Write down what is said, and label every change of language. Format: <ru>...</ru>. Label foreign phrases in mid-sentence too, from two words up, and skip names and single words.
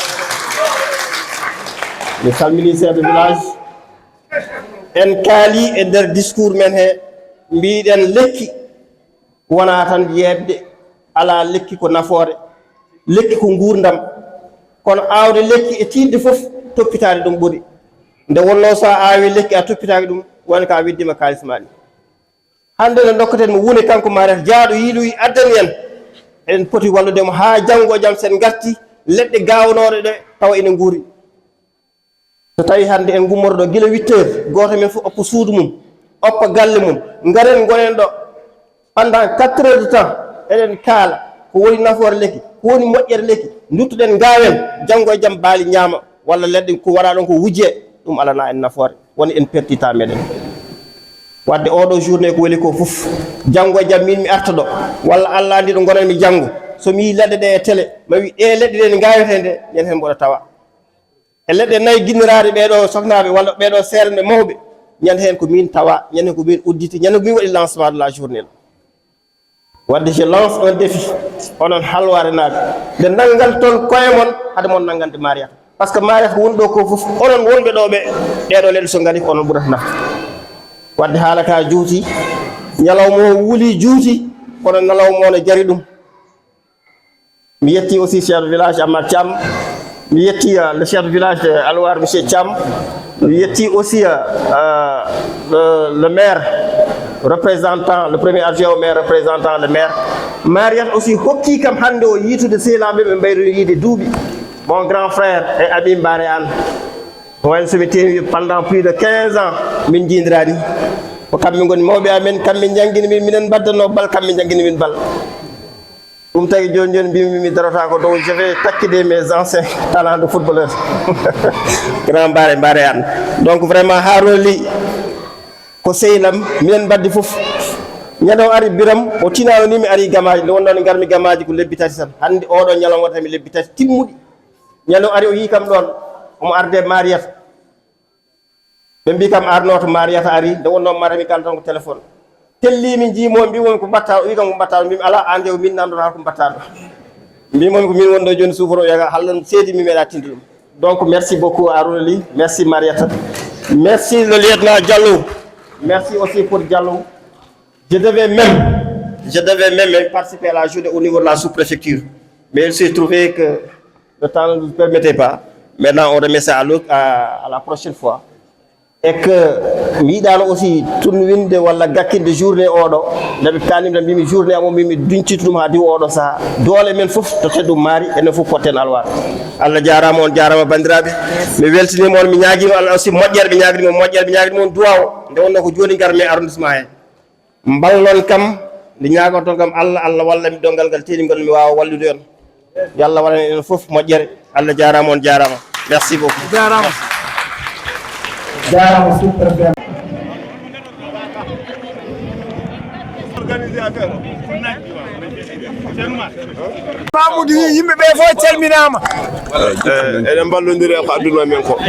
<ff>mi salmini</ff> <fr>chef de village</fr> <ff>en kaali e nder discours men he mbiɗen lekki wona tan yebde ala lekki ko nafoore lekki ko gurdam kono awde lekki e tinde fof toppitade ɗum ɓuri nde wonno so a awi lekki a toppitaki ɗum woni ka widdima kalis maɗi hande nde dokkaten mo woni kanko Mariatou jaaɗo yiiloyi addani en eɗen poti walludemo ha janggo jaam sen garti leɗɗe gawnoɗe ɗe tawa ene guuri so tawi hande en gummorɗo guila 8 heures goto men fof oppa suudu mum oppa galle mum garen gonen ɗo</ff> <fr>pendant 4 heures de temps</fr> <ff>eɗen kaala ko woni nafoore lekki ko woni moƴƴere lekki duttoɗen gawen janggo e jaam baali ñaama walla leɗɗe ko waɗa ɗon ko wujje ɗum alana en nafoore woni en pertita meɗen wadde oɗo journée ko weli ko fof janggo e jaam min mi arta ɗo walla Allah andi ɗo gonen mi janggo so mi yi leɗɗe ɗe e télé ma wi ɗe leɗɗe ɗe ne gawete nde ñen hen mboɗo tawa e leɗɗe nayyi guinniraɗe ɓeɗo soknaɓe walla ɓeɗo seeranɓe mawɓe ñande hen ko min tawa ñande hen ko min udditi ñande ko min waɗi</ff> <fr>lancement de la journée</fr> <ff>wadde</ff> <fr>je lance un défi</fr> <ff>onon halware naɓe nde nanggal toon koye mon haade moon nangande Mariatou</ff> <fr>par ce que</fr> <ff>Mariatou ko woni ɗo ko fof onon wonɓe ɗo ɓe ɗeɗo leɗɗe so gari ko onon ɓurata nafta wadde haala ka juuti ñalawma o wuuli juuti kono ñalawma o ne jari ɗum mi yetti</ff> <fr>aussi chef de village</fr> <ff>Amad Thiam mi yetti</ff> <fr>le chef de village de Alwar monsieur Thiam</fr> <ff>mi yetti aussi</ff> <fr>le maire représentant le premier adjoint au maire représentant le maire</fr> <ff>Mariatou aussi hokki kam hande o yiitude sehilaɓe ɓe mbayro yiide duuɓi mon</ff> <fr>grand frère</fr> <ff>e Abim Bare Anne wayno somi tewi</ff> <fr>pendant plus de 15 ans</fr> <ff>min jindirani ko kamɓe goni mawɓe amen kamɓe jangguini min minen baddano bal kamɓe jangguini min bal ɗum tagi joni joni mbimi mi darota ko dow</ff> <fr>je vais</fr> <ff>takkide</ff> <fr>mes anciens talents de footballeur</fr> <ff>grand Bare Anne</ff> <fr>donc vraiment</fr> <ff>ha roli ko sehilam minen baddi foof ñande o ari Biram o tinano ni mi ari gamaji nde wonno ne garmi gamaji ko lebbi tati tan hande oɗo ñalawma tami lebbi tati timmuɗi ñande o ari o yi kam ɗon omo arde Mariatou ɓe mbi kam arno to Mariatou ari nde wonno marami kala tan ko téléphone tellimi jiimomi mbimomi ko mbatta o wi kam ko mbatta mbimi ala an de min namdota ko mbatta ɗo mbimomi ko min wonɗo joni suforo yaga hallan seedi mi meeɗa tinde ɗum</ff> <fr>Donc merci beaucoup à Rouli, merci Mariette, merci le lieutenant Diallo, merci aussi pour Diallo. Je devais même participer à la journée au niveau de la sous-préfecture. Mais il s'est trouvé que le temps ne nous permettait pas. Maintenant, on remet ça à la prochaine fois. Et que</fr> <ff>miɗano aussi tunwinde walla gakkinde journée oɗo ndeɓe kanimɗe mbimi journée amo mbimi dunciti ɗum ha diw oɗo saaha doole men fof to teddum maari enen fof potten alwar Allah jarama on jarama bandiraɓe mi weltinima on mi ñaguima Allah aussi moƴƴere ɓe ñaguima on duwaw nde wonno ko joni garmi arrondissement he mballon kam nde ñagoton kam Allah wallami dongal ngal teɗigol mi wawa wallude on yo Allah waɗan enen fof moƴƴere Allah jarama on jarama</ff> <fr>merci beaucoup</fr> <ff>jarama super Mamoudou yimɓe ɓe fof calminama eɗen ballodiri e ko adduno men ko</ff>